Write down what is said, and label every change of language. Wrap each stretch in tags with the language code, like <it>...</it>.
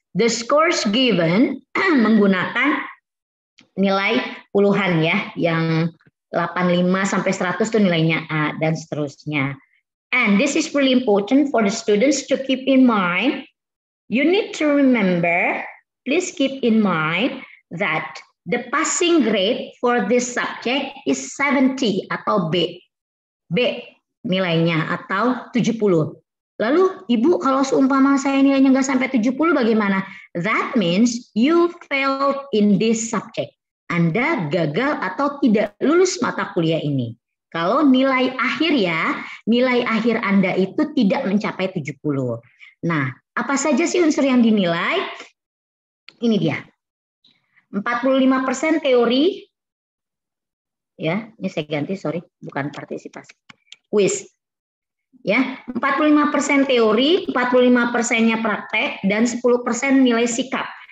<en>The scores given</en> <id>menggunakan nilai puluhan ya, yang 85 sampai 100 itu nilainya A dan seterusnya.</id> <en>And this is really important for the students to keep in mind. You need to remember, please keep in mind that the passing grade for this subject is 70 atau B.</en> <id>B nilainya atau 70. Lalu Ibu kalau seumpama saya nilainya nggak sampai 70 bagaimana?</id> <en>That means you failed in this subject.</en> <id>Anda gagal atau tidak lulus mata kuliah ini. Kalau nilai akhir ya, nilai akhir Anda itu tidak mencapai 70. Nah, apa saja sih unsur yang dinilai? Ini dia. 45% teori, ya, ini saya ganti, sorry, bukan partisipasi, quiz, ya, 45% teori, 45%-nya praktek, dan 10% nilai sikap.</id>